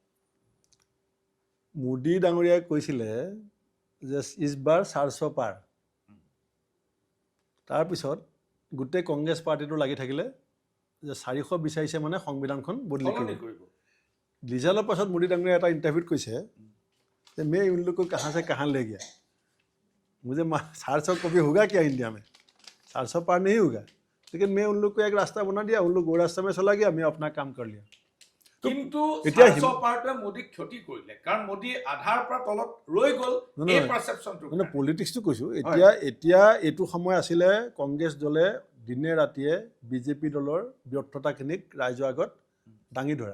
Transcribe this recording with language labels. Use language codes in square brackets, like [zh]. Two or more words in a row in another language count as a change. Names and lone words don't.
[as] মোদী ডাঙৰীয়াই কৈছিলে যে [hi] इस बार 400 पार। [as] তাৰপিছত গোটেই কংগ্ৰেছ পাৰ্টিটো লাগি থাকিলে যে 400 বিচাৰিছে মানে সংবিধানখন বদলি কৰিব। ৰিজাল্টৰ পাছত মোদী ডাঙৰীয়াই এটা ইণ্টাৰভিউত কৈছে যে [hi] मैं उन लोग को कहाँ से कहाँ ले गया, मुझे 400 कभी होगा क्या इंडिया में? 400 पार नहीं होगा, लेकिन मैं उन लोग को एक रास्ता बना दिया, उन लोग वो रास्ता में चला गया, मैं अपना काम कर लिया। [as] কিন্তু 400 পাৰটোৱে মোদীক ক্ষতি কৰিলে, কাৰণ মোদী আধাৰ পৰা তলত ৰৈ গ'ল এই পাৰসেপশ্যনটো। মানে পলিটিক্সটো কৈছোঁ। এতিয়া এইটো সময় আছিলে কংগ্ৰেছ দলে দিনে ৰাতিয়ে BJP দলৰ ব্যৰ্থতাখিনিক ৰাইজৰ আগত দাঙি ধৰা।